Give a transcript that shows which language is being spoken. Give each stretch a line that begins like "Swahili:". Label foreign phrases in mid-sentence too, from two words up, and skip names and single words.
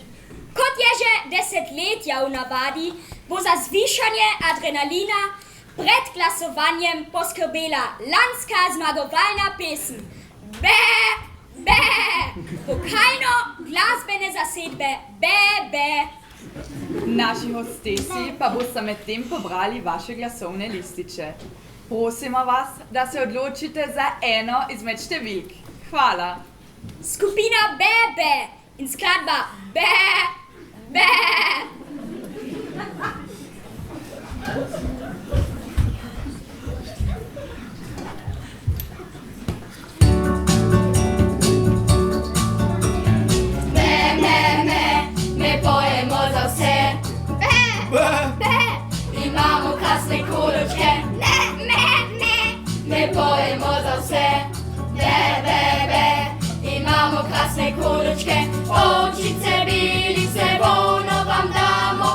Slovenian: Kot je že desetletja v navadi, bo za zvišanje adrenalina pred glasovanjem poskrbela lanska zmagovalna pesem Be, be, vokalno-glasbene zasedbe Be, be. Naši hostesi pa boste medtem pobrali vaše glasovne lističe. Prosimo vas, da se odločite za eno izmed številk. Hvala. Skupina Be, be in skladba Be, be. Me pojemo za vse. Imamo krasne koločke. Me pojemo za vse. Imamo krasne koločke. Očice, bilice, volno vam damo.